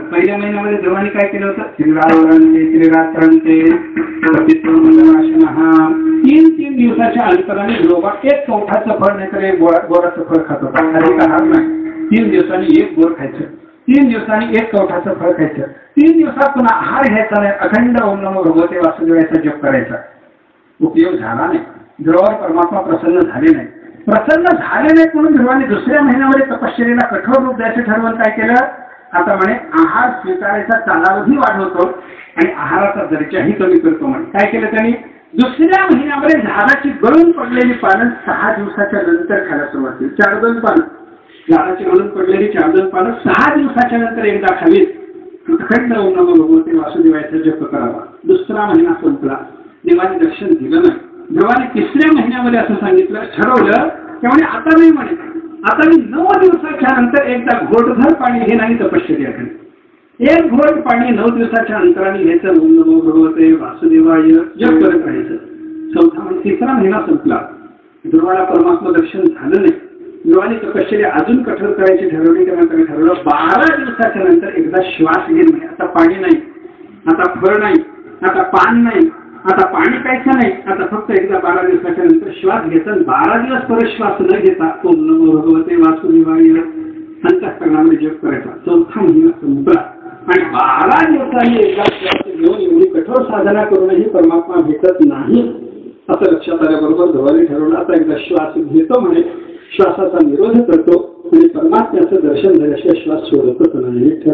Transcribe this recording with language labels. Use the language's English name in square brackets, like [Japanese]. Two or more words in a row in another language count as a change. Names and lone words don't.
[Marathi] पहिल्या महिन्यामध्ये ध्रुवाने काय केलं होतं? त्रिरात्रांचे 3 दिवसाच्या अंतराने ध्रुवा 1 कवठाचं फळ नाही तर 1 गोराचं फळ खात होता. अधिक आहार नाही. 3 दिवसांनी 1 गोर खायचं, 3 दिवसांनी 1 कवठाचं फळ खायचं, 3 दिवसात पुन्हा आहार घ्यायचा नाही. अखंड [Sanskrit] ओम नमो भगवते [Marathi] वासुदेवाचा जप करायचा. उपयोग झाला नाही. ध्रुवावर परमात्मा प्रसन्न झाले नाही. प्रसन्न झाले नाही म्हणून ध्रुवाने दुसऱ्या महिन्यामध्ये तपश्चर्येला कठोर रूप द्यायचं ठरवून काय केलं? आता म्हणे आहार स्वीकारायचा कालावधी वाढवतो आणि आहाराचा दर्जाही कमी करतो. म्हणे काय केलं त्यांनी? दुसऱ्या महिन्यामध्ये झाडाची गळून पडलेली पानं 6 दिवसाच्या नंतर खायला सुरुवात केली. 4-2 पानं झाडाची गळून पडलेली 4-2 पानं 6 दिवसाच्या नंतर एकदा खावीत. अखंड [Sanskrit] ओम नमो भगवते [Marathi] वासुदेवाचा जप करावा. दुसरा महिना संपला, देवाने दर्शन दिलं नाही. ध्रुवाने 3ऱ्या महिन्यामध्ये असं सांगितलं, ठरवलं त्यामुळे आता नाही म्हणे, आता मी 9 दिवसाच्या नंतर एकदा घोटभर पाणी घे नाही तपश्चर्या करेन. 1 घोट पाणी 9 दिवसाच्या अंतराने घ्यायचं. [Sanskrit] ओम नमो भगवते वासुदेवाय [Marathi] जप करत राहायचं. 3रा महिना संपला, ध्रुवाला परमात्मा दर्शन झालं नाही. ध्रुवाने तपश्चर्या अजून कठोर करायची ठरवली. त्यानंतर ठरवलं 12 दिवसाच्या नंतर एकदा श्वास घेत नाही. आता पाणी नाही, आता फळ नाही, आता पान नाही, आता पाणी प्यायचं नाही. आता फक्त एकदा 12 दिवसाच्या नंतर श्वास घ्यायचा. 12 दिवस परत श्वास न घेता [Sanskrit] ओम नमो भगवते वासुदेवाय [Marathi] अंतःकरणामध्ये जप करायचा. 4था महिना संपला आणि 12 दिवसांनी एकदा श्वास घेऊन एवढी कठोर साधना करूनही परमात्मा भेटत नाही असं लक्षात आल्याबरोबर ध्रुवाने ठरवलं, आता एकदा श्वास घेतो म्हणे, श्वासाचा निरोध करतो आणि परमात्म्याचं दर्शन झाल्याशिवाय श्वास सोडतच नाही.